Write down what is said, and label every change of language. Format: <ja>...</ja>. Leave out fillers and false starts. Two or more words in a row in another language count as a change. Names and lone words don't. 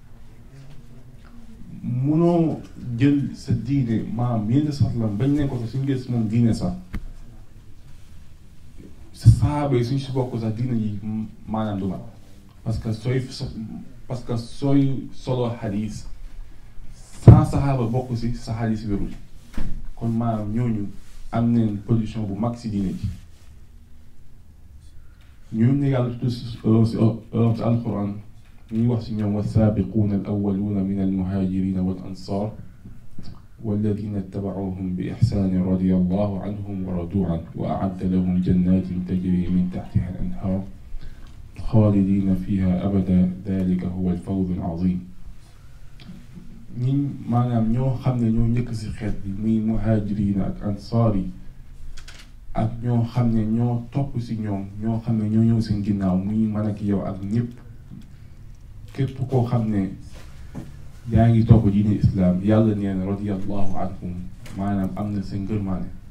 <wo>munoo jël sa diine Yonent bi</wo> <ar>صلى الله عليه وسلم</ar> <wo>bañ nañ ko sax suñu gis moom diine sax sa saxaaba yi suñ si bokk sax diine yi maanaam du mat,</wo> <fr>parce que</fr> <wo>sooy solo xadiis sans saxaaba bokk si sa xadiis wérul. kon ñooñu am nañ position bu mag si diine ji. ñooñu ne yàlla tudd si alquran ñuy wax si ñoom</wo> <ar>والسابقون الأولون من المهاجرين والأنصار والذين اتبعوهم بإحسان رضي الله عنهم ورضوا عنه وأعد لهم جنات تجري من تحتها الأنهار خالدين فيها أبدا ذلك هو الفوز العظيم.</ar> <wo>ñi ñoo xam ne ñoo njëkk si xeet bi muy muhaajiriin ak ansaar yi ak ñoo xam ne ñoo topp si ñoom, ñoo xam ne ñoo ñëw seen ginnaaw muy man ak yow ak ñëpp képp koo xam ne yaa ngi topp diine islam, yàlla nee na</wo> <ar>رضي الله عنهم</ar> <wo>am na seen ngërmaane.</wo>